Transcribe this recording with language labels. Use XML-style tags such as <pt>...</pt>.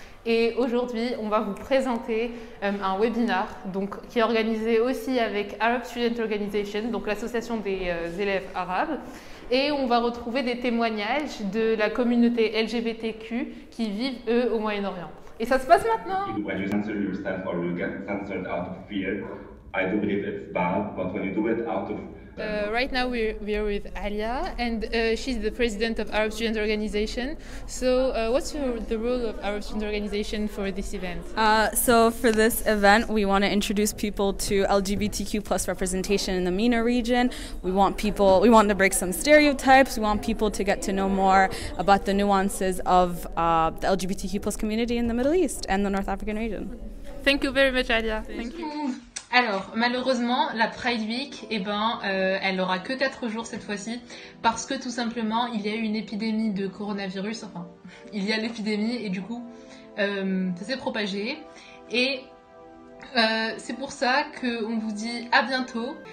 <fr>Et aujourd'hui, on va vous présenter un webinar qui est organisé aussi avec Arab Student Organization, donc l'association des élèves arabes. Et on va retrouver des témoignages de la communauté LGBTQ qui vivent, eux, au Moyen-Orient. Et ça se passe maintenant.</fr> <en>When you censor yourself or you get censored out of fear, I do believe it's bad, but when you do it out of right now we are with Alia, and she's the president of Arab Student Organization. So what's the role of Arab Student Organization for this event? So for this event, we want to introduce people to LGBTQ plus representation in the MENA region. We want to break some stereotypes. We want people to get to know more about the nuances of the LGBTQ plus community in the Middle East and the North African region. Thank you very much, Alia. Thank you.</en> <fr>Alors, malheureusement, la Pride Week, elle n'aura que 4 jours cette fois-ci, parce que tout simplement, il y a eu une épidémie de coronavirus, il y a l'épidémie, et du coup, ça s'est propagé, et c'est pour ça qu'on vous dit à bientôt.</fr>